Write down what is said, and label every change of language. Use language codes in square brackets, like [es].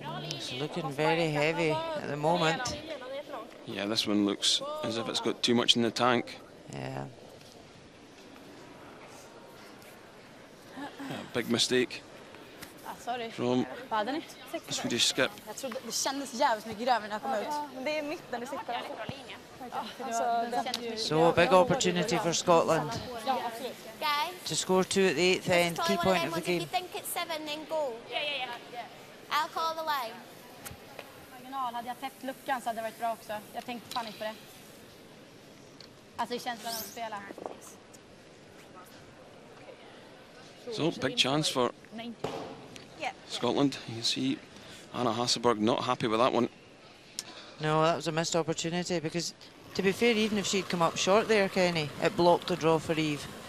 [en] It's looking very heavy at the moment. Yeah, this one looks as if it's got too much in the tank. Yeah. Big mistake from the Swedish skip. [sv] Jag trodde det kändes jävligt mycket grövre när jag kom ut. Det är mitten det sitter. [en] So a big opportunity for Scotland to score 2 at the 8th end, key point of the game. If you think it's 7, then go. Yeah. I'll call the line. [sv] Marginal, hade jag täppt luckan så hade det varit bra också. Jag tänkte fan inte på det. Alltså det känns bra när de spelar. [en] So big chance for Scotland. You can see Anna Hasselborg not happy with that one. No, that was a missed opportunity because, to be fair, even if she'd come up short there, Kenny, it blocked a draw for Eve.